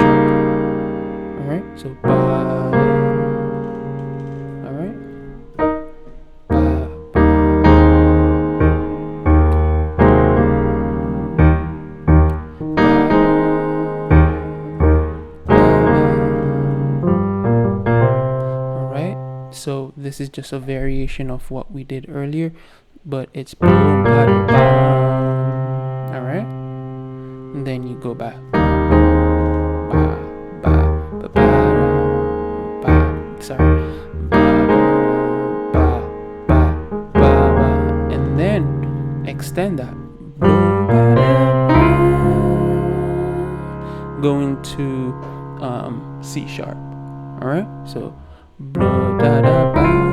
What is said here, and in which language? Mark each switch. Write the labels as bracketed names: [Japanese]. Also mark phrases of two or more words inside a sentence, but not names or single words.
[English] All right, so ba, all right, ba, ba, all right, so this is just a variation of what we did earlier, but it's boom, ba, ba. All right, and then you go back, ba, ba, ba, ba, ba, sorry, ba, ba, ba, ba, ba, and then extend that, boom, ba, ba, going to C sharp. All right, so blah, da, da, ba.